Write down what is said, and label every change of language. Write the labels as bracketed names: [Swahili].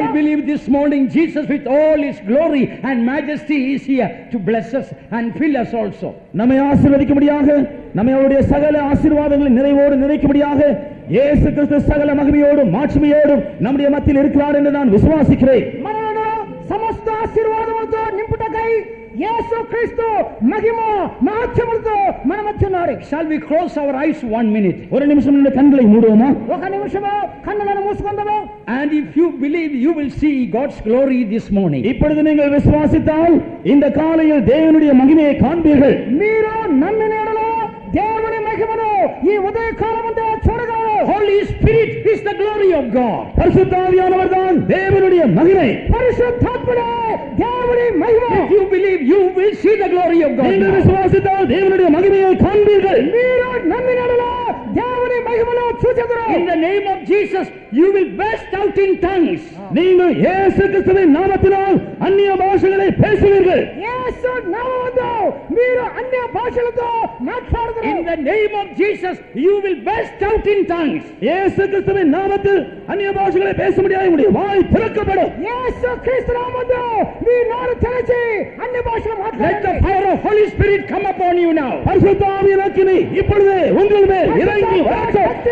[English] I believe this morning Jesus with all his glory and majesty is here to bless us and fill us also. [Tamil] நம்மை ஆசீர்வதிக்கும்படியாக நம்மை அவருடைய சகல ஆசீர்வாதங்களை நிறைவோடு நிறைக்கும்படியாக இயேசு கிறிஸ்து சகல மகிமையோடும் மாட்சிமையோடும் நம்முடைய மத்தியில் இருக்கிறார் என்று நான் விசுவாசிக்கிறேன். [Telugu] మనలను సమస్త ఆశీర్వాదములతో నింపుటకై యేసు క్రీస్తు మహిమ మాధ్యములతో మన మధ్య ఉన్నాడు. [English] Shall we close our eyes 1 minute? [Tamil] ஒரு நிமிஷம் நம்முடைய கண்களை மூடுவோமா? [Telugu] ఒక నిమిషము కన్నులను మూసుకుందాము. [English] And if you believe, you will see God's glory this morning. [Tamil] இப்பொழுது நீங்கள் விசுவாசித்தால் இந்த காலையில் தேவனுடைய மகிமையை காண்பீர்கள். [Telugu] మీరు నమ్మిన యెడల దేవుని మహిమను ఈ ఉదయ కాలమందు చూడగలరు. [English] Holy Spirit is the glory of God. [Tamil] பரிசுத்த ஆவியானவர் தான் தேவனுடைய மகிமை. [Telugu] పరిశుద్ధాత్ముడే దేవుని మహిమ. [English] If you believe, you will see the glory of God. [Tamil] நீங்கள் விசுவாசித்தால் தேவனுடைய மகிமையை காண்பீர்கள். [Telugu] మీరు నమ్మిన యెడల దేవుని మహిమను చూచెదరు. [English] In the name of Jesus, you will burst out in tongues. [Tamil] நீங்கள் இயேசு கிறிஸ்துவின் நாமத்தினால் அந்நிய பாஷைகளை பேசுவீர்கள். [Telugu] యేసు నామములో మీరు అన్య భాషలతో మాట్లాడుదురు. [English] In the name of Jesus, you will burst out in tongues. [Tamil] இயேசு கிறிஸ்துவின் நாமத்தில் அந்நிய பாஷைகளை பேச முடியாது, உங்களுடைய வாய் திறக்கப்படும். [Telugu] యేసు క్రీస్తు నామములో మీ నోరు తెరచి అన్య భాషలు [English] Let the [Telugu] మాట్లాడండి. [English] fire of Holy Spirit come upon you now. [Tamil] பரிசுத்த ஆவியின் அக்கினி இப்பொழுது உங்கள் மேல் இறங்கி வரட்டும்.